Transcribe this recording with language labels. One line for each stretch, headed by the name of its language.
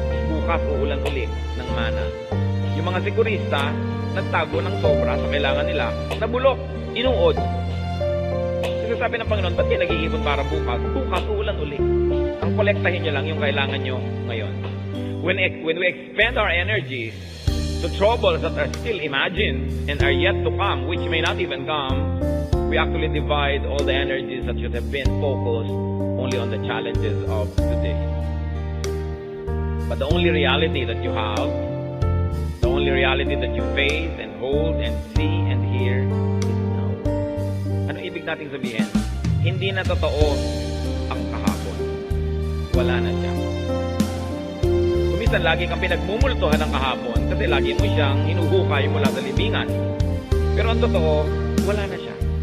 Filipino: Bukas uulan ulit ng mana. Yung mga sigurista, nagtago ng sobra sa kailangan nila, nabulok, inuod. Kasi sabi ng Panginoon, ba't kayo nag-iipon para bukas? Bukas uulan ulit. Ang kolektahin nyo lang yung kailangan nyo ngayon.
English: When we expend our energies to troubles that are still imagined and are yet to come, which may not even come, we actually divide all the energies that should have been focused only on the challenges of today. But the only reality that you have, the only reality that you face and hold and see and hear is now.
Filipino: Ano ibig nating sabihin? Hindi na totoo ang kahapon. Wala na siya. Kumisan lagi kang pinagmumultuhan ng kahapon kasi lagi mo siyang hinuhukay mula sa libingan. Pero ang totoo, wala na siya.